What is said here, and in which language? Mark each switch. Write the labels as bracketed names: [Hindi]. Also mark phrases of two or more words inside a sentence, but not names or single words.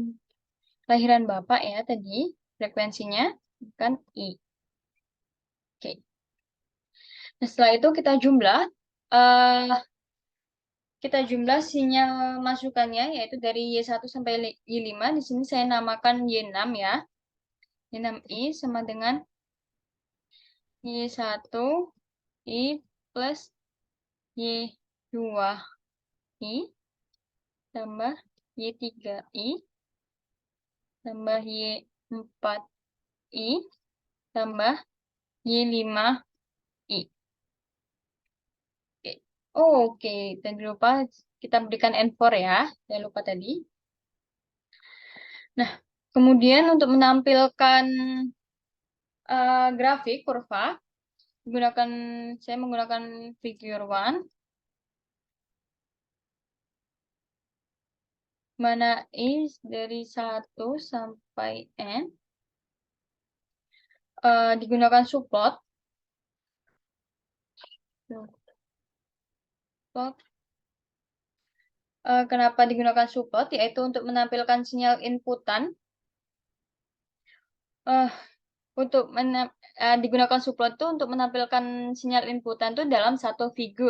[Indonesian] Kelahiran Bapak ya tadi. Frekuensinya kan I. Oke. Nah, setelah itu eh kita jumlah sinyal masukannya yaitu dari Y1 sampai Y5. Di sini saya namakan Y6 ya. Y6I sama dengan Y1 I plus Y2I tambah Y3I tambah Y4I tambah Y5I. Oke. Oh, oke. Tadi lupa kita berikan N4 ya. Jangan lupa tadi. Nah, kemudian untuk menampilkan grafik kurva, saya menggunakan [English] figure one, [Indonesian] mana I dari 1 sampai N digunakan subplot. Kenapa digunakan subplot? Yaitu untuk menampilkan sinyal inputan. Uh, digunakan subplot itu untuk menampilkan sinyal inputan itu dalam satu figur.